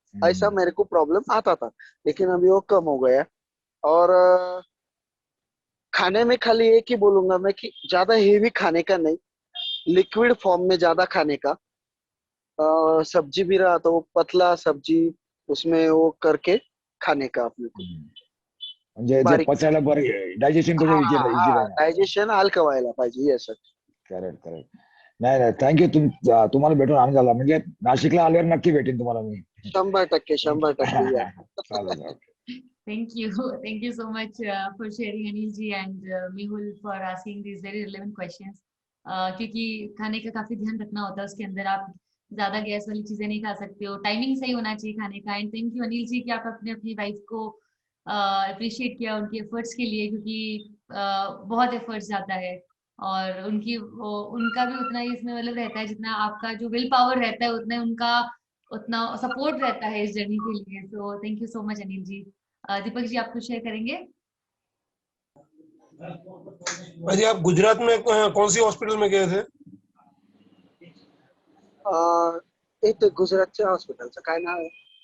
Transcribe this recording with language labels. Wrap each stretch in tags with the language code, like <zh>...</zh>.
<hi>ऐसा मेरे को प्रॉब्लम आता था, लेकिन अभी वो कम हो गया. और खाने में खाली एक ही बोलूंगा मैं कि ज्यादा हेवी खाने का नहीं, लिक्विड फॉर्म में ज्यादा खाने का. सब्जी भी रहा तो वो पतला सब्जी उसमें वो करके खाने का अपने को,</hi> <mr>म्हणजे जे बारीक. पचायला बरं, डायजेशन हाँ त्याचं इजी हाँ</mr> <en>easy हाँ,</en> <mr>राहणार। डायजेशन हलकं व्हायला पाहिजे.</mr> <en>Yes sir.</en> <mr>Correct correct. नाही नाही, थँक्यू. तुम्हाला भेटून आनंद झाला. म्हणजे नाशिकला आल्यावर नक्की भेटेन तुम्हाला मी. 100% या. चालेल. Okay.</mr> <en>thank you so much for sharing, Anil ji and Mehul, for asking these very relevant questions.</en> <hi>क्योंकि खाने का काफी ध्यान रखना होता है, उसके अंदर आप ज्यादा गैस वाली चीजें नहीं खा सकते हो, टाइमिंग सही होना चाहिए खाने का. And thank you Anil ji कि आप अपने अपनी वाइफ को अप्रिशिएट किया उनके एफर्ट्स के लिए, क्योंकि बहुत एफर्ट्स जाता है और उनका भी उतना ही इसमें मतलब रहता है जितना आपका जो विल पावर रहता है, उतना सपोर्ट रहता है इस जर्नी के लिए. So thank you so much Anil ji. Deepak ji, आप कुछ शेयर करेंगे? भाई आप गुजरात में कौन सी हॉस्पिटल में गए थे?</hi> <mr>एक गुजरातच्या हॉस्पिटलचं काय नाव आहे?</mr>